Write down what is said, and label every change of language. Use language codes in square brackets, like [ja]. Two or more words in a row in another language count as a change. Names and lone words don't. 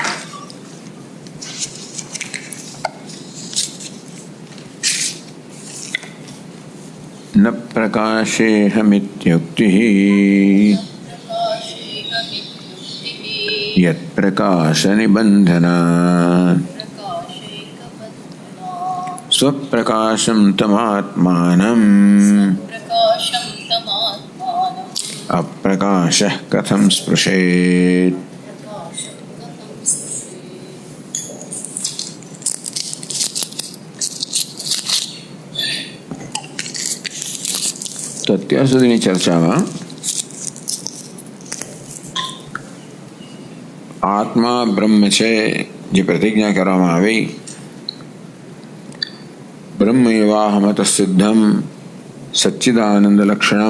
[sa] न प्रकाशेऽहमित्युक्तिः यत्प्रकाशनिबन्धनात् स्वप्रकाशं तमात्मानम् अप्रकाशः कथं स्पृशेत्. [gu] તો અત્યાર સુધીની ચર્ચામાં આત્મા બ્રહ્મ છે જે પ્રતિજ્ઞા કરવામાં આવી, [sa] ब्रह्म एवाहमत सिद्धम सच्चिदानंद लक्षणम.